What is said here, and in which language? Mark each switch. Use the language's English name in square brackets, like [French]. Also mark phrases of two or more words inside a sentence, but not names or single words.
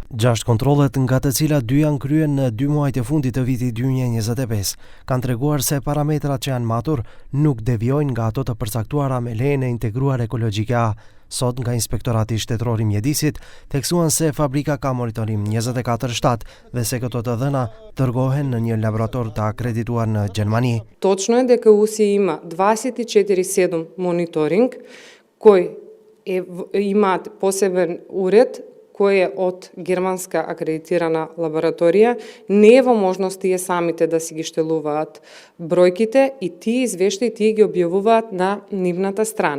[Albanian] 6 kontrollet, nga të cilat 2 janë kryer në 2 muajt e fundit të vitit 2025, kanë treguar se parametrat që janë matur nuk devijojnë nga ato të përcaktuara me lejen e integruar ekologjike A. Sot nga Inspektorati Shtetëror I Mjedisit theksuan se fabrika ka monitorim 24/7 dhe se këto të dhëna dërgohen në një laborator të akredituar në Gjermani. [Macedonian] Точно е дека УСИ има 24/7 мониторинг кој имаат посебен уред кој е од германска акредитирана лабораторија, не е во можност тие самите да си ги штелуваат бројките и тие извештаи тие ги објавуваат на нивната страна.